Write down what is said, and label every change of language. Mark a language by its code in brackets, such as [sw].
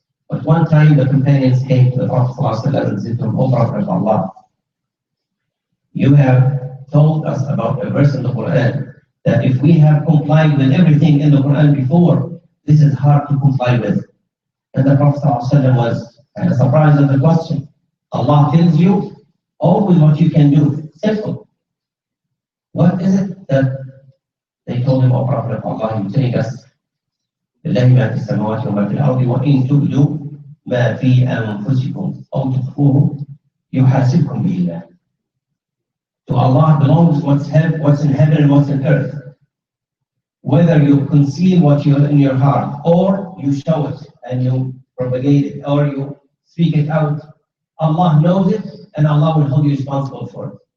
[en] But one time the companions came to the Prophet ﷺ and said to him, O Prophet of Allah, you have told us about a verse in the Quran that if we have complied with everything in the Quran before, this is hard to comply with. And the Prophet ﷺ was surprised at the question. Allah tells you always what you can do. Simple. What is it that they told him, O Prophet of Allah, you're telling us, [ar] لله ما في السماوات وما في الأرض وإن تبدوا ما في أنفسكم أو تخفوه يحاسبكم به الله. [en] To Allah belongs what's in heaven and what's in earth. Whether you conceal what you have in your heart, or you show it and you propagate it, or you speak it out, Allah knows it and Allah will hold you responsible for it.